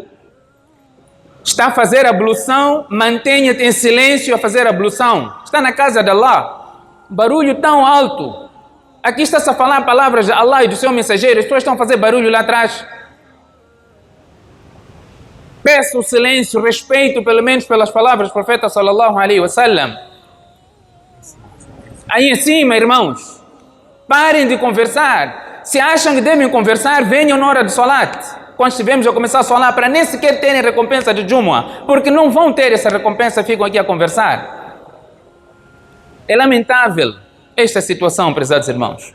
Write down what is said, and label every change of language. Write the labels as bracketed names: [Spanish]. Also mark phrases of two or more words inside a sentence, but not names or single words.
[Portuguese] Está a fazer ablução, mantenha-te em silêncio a fazer ablução. Está na casa de Allah. Barulho tão alto. Aqui está-se a falar palavras de Allah e do seu mensageiro. As pessoas estão a fazer barulho lá atrás. Peço silêncio, respeito pelo menos pelas palavras do profeta [Arabic] صلى الله عليه وسلم. [Portuguese] Aí em cima, irmãos, parem de conversar. Se acham que devem conversar, venham na hora de salat. Quando estivermos a começar a falar, para nem sequer terem recompensa de Jumu'ah, porque não vão ter essa recompensa, ficam aqui a conversar. É lamentável esta situação, prezados irmãos.